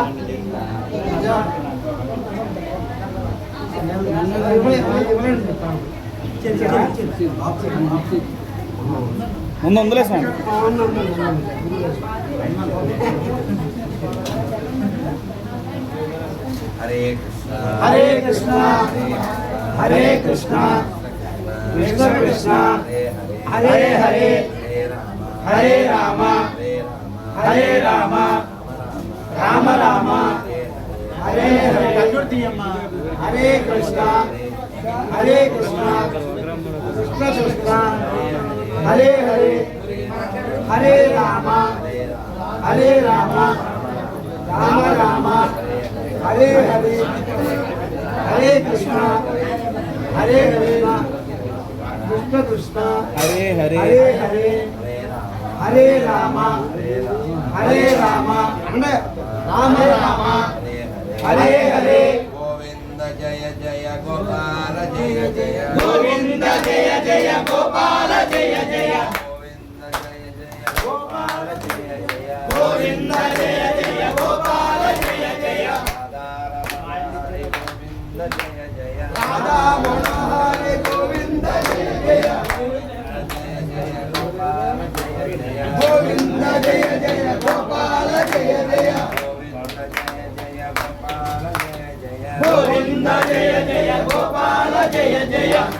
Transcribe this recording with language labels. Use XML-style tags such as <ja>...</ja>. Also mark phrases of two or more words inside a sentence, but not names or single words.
<te>ముందు అందులో స్వామి</te> <sa>हरे कृष्ण हरे कृष्ण हरे कृष्ण कृष्ण कृष्ण हरे हरे हरे राम हरे राम राम राम हरे हरे हरे कृष्ण हरे कृष्ण कृष्ण कृष्ण हरे हरे हरे राम हरे राम राम राम हरे हरे हरे कृष्ण हरे कृष्ण कृष्ण कृष्ण हरे हरे हरे हरे हरे राम हरे राम राम राम हरे हरे गोविन्द जय जय गोपाल जय जय गोविन्द जय जय गोपाल जय जय गोविन्द जय जय गोपाल जय जय गोविन्द जय जय गोपाल जय जय राधा मनोहरि गोविन्द जय जय गोविन्द जय जय गोपाल जय जय गोविन्द जय जय गोपाल जय जय</sa>